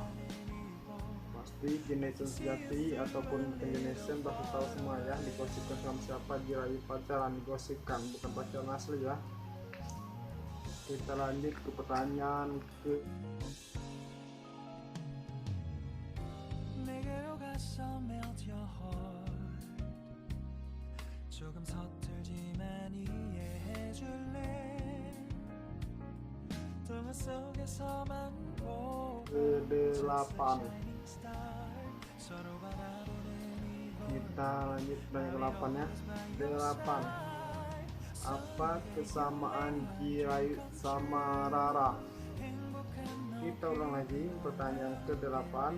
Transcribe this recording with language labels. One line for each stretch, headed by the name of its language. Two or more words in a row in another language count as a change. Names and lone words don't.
Indonesian: Pasti generation sejati ataupun generation pasti tahu semua ya, digosipkan sama siapa. Jirayut pacaran, digosipkan, bukan pacaran asli ya. Kita lanjut ke pertanyaan ke
Korean: 데려가서
English: melt your heart.
Korean: 조금 서툴지만 이해해줄래. 동화 속에서만
Indonesian: ke-8. Kita lanjut pertanyaan ke-8 ya. 8. Apa kesamaan Jirayut sama Rara? Kita ulang lagi pertanyaan ke-8.